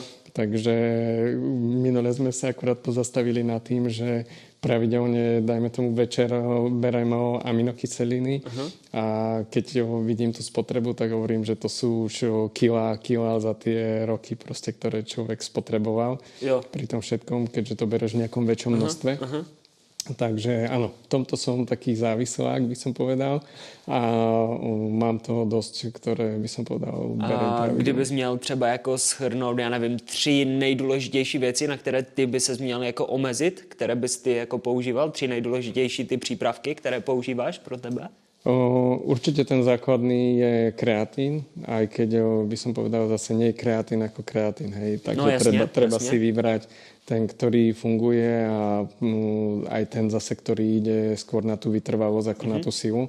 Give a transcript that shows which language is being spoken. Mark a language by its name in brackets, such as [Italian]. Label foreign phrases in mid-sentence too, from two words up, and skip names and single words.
[Slovak] Takže minule sme sa akurát pozastavili nad tým, že pravidelne, dajme tomu večer, berem aminokyseliny a keď vidím tú spotrebu, tak hovorím, že to sú už kilá za tie roky, proste, ktoré človek spotreboval pri tom všetkom, keďže to bereš v nejakom väčšom množstve. Takže áno, v tomto som taký závislák, by som povedal. A mám toho dosť, ktoré by som povedal, berem pravidelně. [Czech] Kdybys měl třeba jako shrnout, já nevím, 3 nejdůležitější věci, na které ty by ses měl jako omezit, které bys ty jako používal, 3 nejdůležitější ty přípravky, které používáš pro tebe? [Slovak] Určite ten základný je kreatín, aj keď by som povedal zase nie je kreatín ako kreatín, hej. Takže treba si vybrať ten, ktorý funguje a aj ten zase, ktorý ide skôr na tú vytrvalosť ako na tú silu.